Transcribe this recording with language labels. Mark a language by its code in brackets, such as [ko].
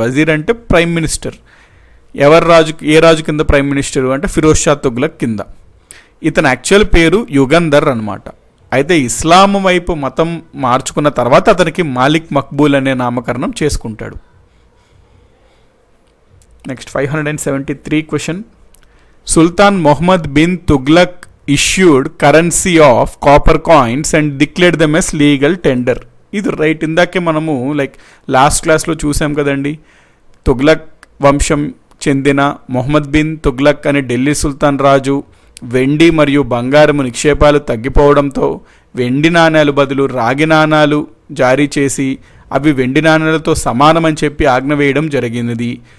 [te] వజీర్ అంటే prime minister. ఏ రాజు కింద prime minister అంటే ఫిరోజ్ షా తుగ్లక్ కింద. ఇతని యాక్చువల్ పేరు యుగంధర్ అనమాట. అయితే ఇస్లాం వైపు మతం మార్చుకున్న తర్వాత అతనికి మాలిక్ మక్బూల్ అనే నామకరణం చేసుకుంటాడు. Next 573 question. [en] Sultan Mohammad bin Tughlaq issued currency of copper coins and declared them as legal tender. [te] ఇది రైట్. ఇందాకే మనము లాస్ట్ క్లాస్లో చూసాం కదండి. తుగ్లక్ వంశం చెందిన మొహమ్మద్ బిన్ తుగ్లక్ అనే ఢిల్లీ సుల్తాన్ రాజు వెండి మరియు బంగారము నిక్షేపాలు తగ్గిపోవడంతో వెండి నాణేలు బదులు రాగి నాణాలు జారీ చేసి అవి వెండి నాణేలతో సమానమని చెప్పి ఆజ్ఞ వేయడం జరిగినది.